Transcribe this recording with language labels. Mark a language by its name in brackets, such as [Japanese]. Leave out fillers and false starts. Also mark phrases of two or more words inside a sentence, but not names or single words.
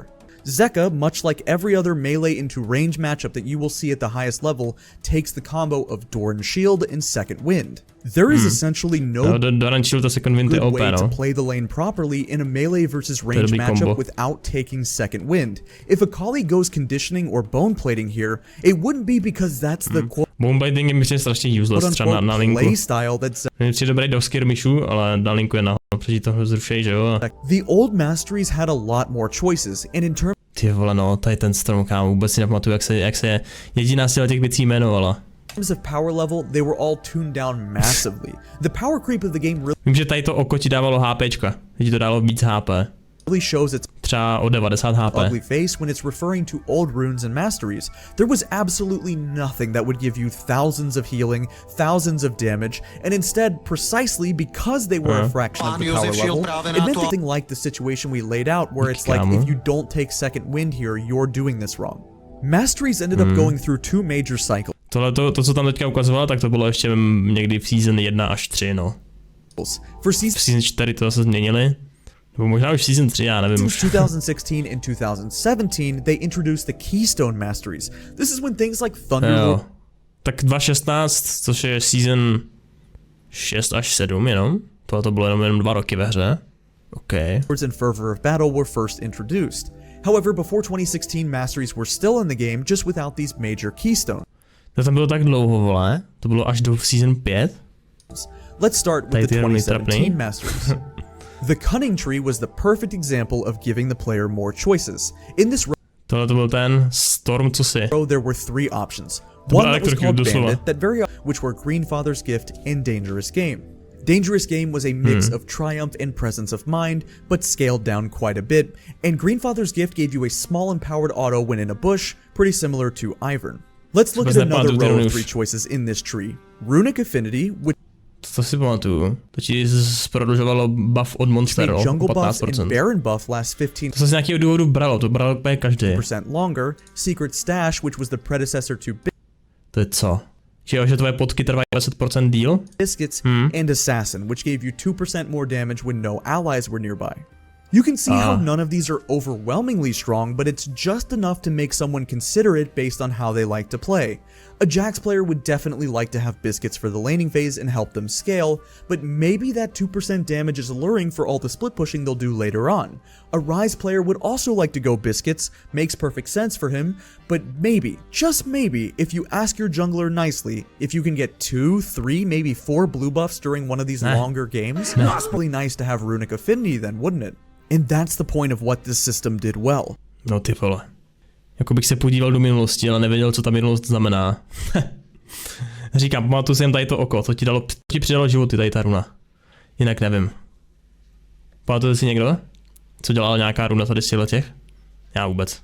[English] Jaké, much like every other melee into range matchup that you will see at the highest level, takes the combo of Doran Shield and Second Wind. There is essentially no [Czech] Doran Shield a Second Wind je [English] good OP, way to [Czech] no. [English] play the lane properly in a melee versus range matchup combo. without taking Second Wind. If Akali goes conditioning or bone plating here, it wouldn't be because that's the [Czech] Bonebiting je myslím strašně useless, třeba na linku. [English] playstyle that's [Czech] Přijde dobrý do skirmishu, ale na linku je nahoru, protože to zrušej, že jo? [English] the old Masteries had a lot more choices, and in terms [Czech] Ty vole, no, tady ten strom, kámo, vůbec si nepamatuju, jak se jediná z těch věcí jmenovala. [English] of power level, they were all tuned down massively. The power creep of the game [Czech] Vím, že tady to oko ti dávalo HPčka, že ti to dalo víc HP. [English] really shows its [Czech] Třeba o 90 HP. [English] ugly face when it's referring to old runes and masteries. There was absolutely nothing that would give you thousands of healing, thousands of damage, and instead, precisely because they were a fraction of the power level, it meant something like the situation we laid out where it's like, if you don't take Second Wind here, you're doing this wrong. Masteries ended up going through two major cycles. [Czech] To, co tam teďka ukazoval, tak to bylo ještě někdy v season 1 až 3, no. [English] For [Czech] V season 4 to zase změnili. Nebo možná už season 3, já nevím už. [English] 2016 and 2017, they introduced the Keystone Masteries. This is when things like Thunder [Czech] Jo. Tak 2016, což je season 6 až 7 jenom. Tohle to bylo jenom 2 roky ve hře. OK. [English] and Fervor of Battle were first introduced. However, before 2016, Masteries were still in the game, just without these major keystones. [Czech] To tam bylo tak dlouho, vole. To bylo až do season 5. [English] Let's start with the [Czech] Tady ty [English] 2017 Masteries. The Cunning Tree was the perfect example of giving the player more choices. In this [Czech] Tohle to byl ten Storm, co si. [English] row, there were three options. One that was called [Czech] doslova. [English] Bandit, that which were Greenfather's Gift and Dangerous Game. Dangerous Game was a mix of triumph and presence of mind, but scaled down quite a bit, and Greenfather's Gift gave you a small empowered auto when in a bush, pretty similar to Ivern. Let's look at another row of three choices in this tree. Runic Affinity, which [Czech] To si pamatuju. To ti prodlužovalo buff od monstera o [English] jungle buffs [Czech] 15%. [English] and Baron buff lasts 15% [Czech] To se z nějakého důvodu bralo, to bral úplně každý. [English] longer. Secret Stash, which was the predecessor to [Czech] To je co? Že tvoje potky trvají 10% díl? [English] Biscuits, and Assassin, which gave you 2% more damage when no allies were nearby. You can see how none of these are overwhelmingly strong, but it's just enough to make someone consider it based on how they like to play. A Jax player would definitely like to have Biscuits for the laning phase and help them scale, but maybe that 2% damage is alluring for all the split pushing they'll do later on. A Ryze player would also like to go biscuits, makes perfect sense for him, but maybe, just maybe, if you ask your jungler nicely, if you can get 2, 3, maybe 4 blue buffs during one of these longer games, it's really nice to have runic affinity then, wouldn't it? And that's the point of what this system did well. [Czech] No ty vole. Jako bych se podíval do minulosti, ale nevěděl, co ta minulost znamená. Říkám, pamatuju si jen tady to oko, to ti přidalo životy tady ta runa. Jinak nevím. Pamatuje si někdo? Co dělala nějaká runa tady z těch? Já vůbec.